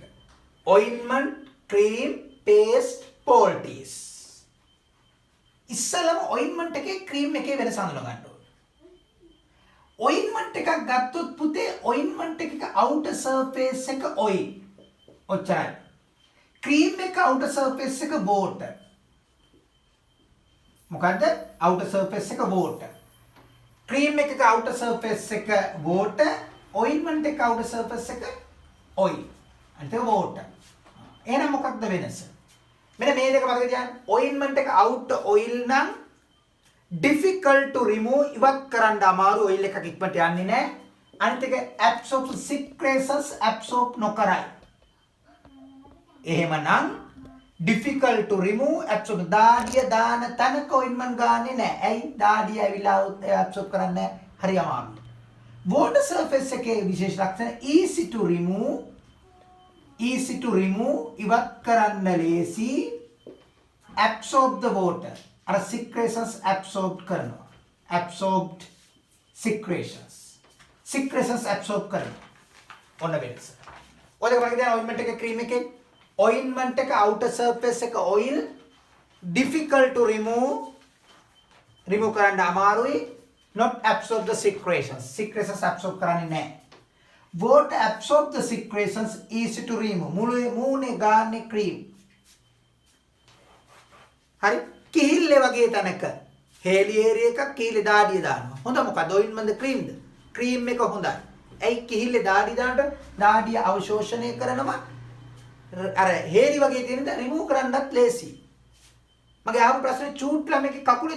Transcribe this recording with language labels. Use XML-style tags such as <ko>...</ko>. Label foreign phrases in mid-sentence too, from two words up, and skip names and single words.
<en>ointment, cream, paste, poultice.</en> <si>ඉස්සලම ointment එකේ cream එකේ වෙනස හඳුනා ගන්න ඕනේ. ointment එකක් ගත්තොත් පුතේ ointment එකක</si> <en>outer surface</en> <si>එක oil. ඔච්චරයි. cream එක</si> <en>outer surface</en> <si>එක water. මොකද්ද?</si> <en>outer surface</en> <si>එක water. cream එකක</si> <en>outer surface</en> <si>එක water, ointment එක</si> <en>outer surface</en> <si>එක oil. අනිත් එක water. එහෙනම් මොකක්ද වෙනස? මෙන්න මේ දෙක මතක තියාගන්න. ointment එක</si> <en>outer oil</en> <si>නම්</si> <en>difficult to remove</en> <si>ඉවත් කරන්න අමාරු oil එකක් ඉක්මනට යන්නේ නැහැ. අනිත් එක</si> <en>absorb secretions</en> <si>absorb නොකරයි. එහෙමනම්</si> <en>difficult to remove absorb</en> <si>දාඩිය දාන තැනක ointment ගන්නෙ නැහැ. ඇයි? දාඩිය ඇවිල්ලා absorb කරන්නේ හරි අමාරුයි.</si> <en>water surface</en> <si>එකේ විශේෂ ලක්ෂණ</si> <en>easy to remove</en> <si>ඉවත් කරන්න ලේසි</si> <en>absorb the water</en> <si>අර</si> <en>secretions absorb</en> <si>කරනවා</si> <en>absorbed secretions absorb</en> <si>කරනවා ඔන්න වෙනස ඔය දෙක බලන්න ointment එක cream එකේ ointment එක</si> <en>outer surface</en> <si>එක</si> <en>oil difficult to remove</en> <si>කරන්න අමාරුයි</si> <en>not absorb the secretions</en> <si>absorb කරන්නේ නැහැ</si> <en>water absorb the secretions easy to remove</en> <si>මූණේ ගාන්නේ cream හරි කිහිල්ලේ වගේ තැනක</si> <en>hairy area</en> <si>එකක් කිහිල්ලේ දාඩිය දානවා හොඳ මොකද</si> <en>ointment cream</en> <si>ද cream එක හොඳයි ඇයි කිහිල්ලේ දාඩිය දානට දාඩිය අවශෝෂණය කරනවා අර හේලි වගේ තියෙනද remove කරන්නත් ලේසි මගේ ආපු ප්‍රශ්නේ චූට් ළමගේ කකුලේ</si>